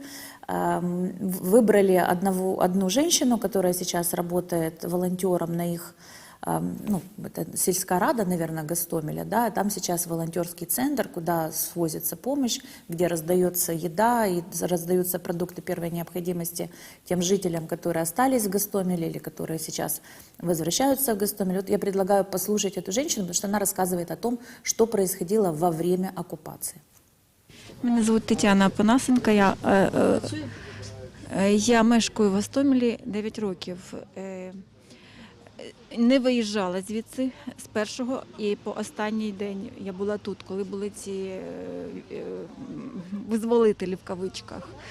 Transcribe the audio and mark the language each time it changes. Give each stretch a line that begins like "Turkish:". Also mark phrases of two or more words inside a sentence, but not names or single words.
Russian: Выбрали одну женщину, которая сейчас работает волонтером на их, ну, это сельская рада, наверное, Гостомеля, да, там сейчас волонтерский центр, куда свозится помощь, где раздается еда и раздаются продукты первой необходимости тем жителям, которые остались в Гостомеле или которые сейчас возвращаются в Гостомель. Вот я предлагаю послушать эту женщину, потому что она рассказывает о том, что происходило во время оккупации.
Ukrainian: Мене звуть Тетяна Панасенко, я мешкаю в Гостомелі 9 років. Не виїжджала звідси з першого і по останній день я була тут, коли були ці визволителі в кавичках.